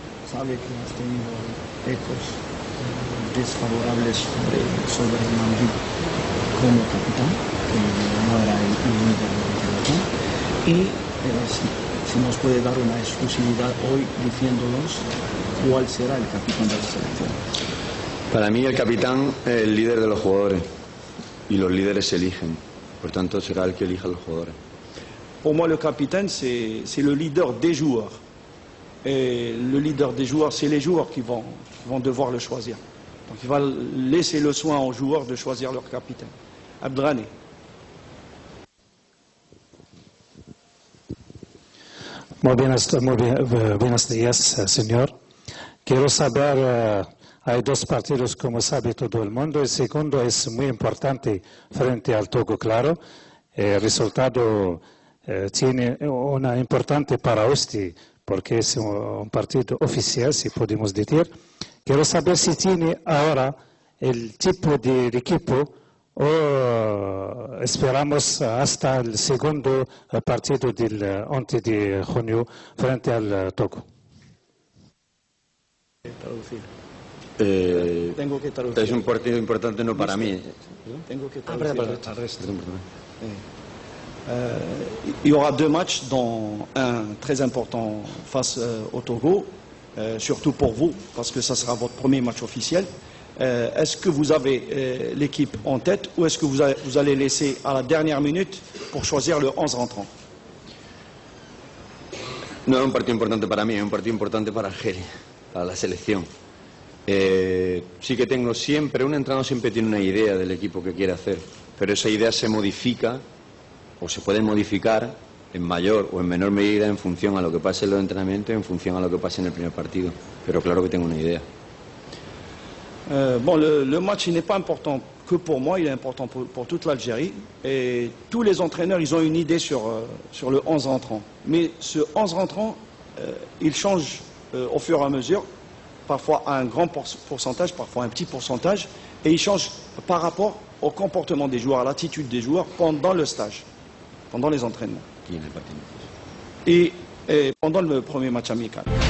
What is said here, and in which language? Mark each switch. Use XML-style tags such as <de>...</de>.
<es>Sabe que hemos tenido ecos desfavorables sobre Mandi como capitán, que no era el líder de la selección, y si nos puede dar una exclusividad hoy diciéndonos cuál será el capitán de la selección. Para mí el capitán es el líder de los jugadores y los líderes se eligen, por tanto será el que elija a los jugadores.</es> <fr>Pour moi, le capitaine, c'est le leader des joueurs. Et le leader des joueurs, c'est les joueurs qui vont devoir le choisir. Donc il va laisser le soin aux joueurs de choisir leur capitaine. Abdrani.</fr> <es>Buenos días, señor. Quiero saber, hay dos partidos como sabe todo el mundo. El segundo es muy importante frente al Togo, claro. El resultado tiene una importante para usted, porque es un partido oficial, si podemos decir. Quiero saber si tiene ahora el tipo de equipo o esperamos hasta el segundo partido del 11 de junio frente al Togo. Tengo que traducir. Es un partido importante no para mí. Tengo que traducir.</es> <fr>Il y aura deux matchs, dont un très important face au Togo, surtout pour vous, parce que ça sera votre premier match officiel. Est-ce que vous avez l'équipe en tête ou est-ce que vous allez laisser à la dernière minute pour choisir le 11 rentrant?</fr> <es>No es un partido importante para mí, es un partido importante para Argelia, para la selección. Sí que tengo siempre, un entrenador siempre tiene una idea del equipo que quiere hacer, pero esa idea se modifica o se puede modificar en mayor o en menor medida en función a lo que pase en los entrenamientos, en función a lo que pase en el primer partido. Pero claro que tengo una idea.</es> <fr>Bon, le match il n'est pas important que pour moi, il est important pour toute l'Algérie. Et tous les entraîneurs, ils ont une idée sur le 11 rentrant. Mais ce 11 rentrant, il change au fur et à mesure, parfois à un grand pourcentage, parfois un petit pourcentage, et il change par rapport au comportement des joueurs, à l'attitude des joueurs pendant le stage, pendant les entraînements. Et pendant le premier match amical.</fr>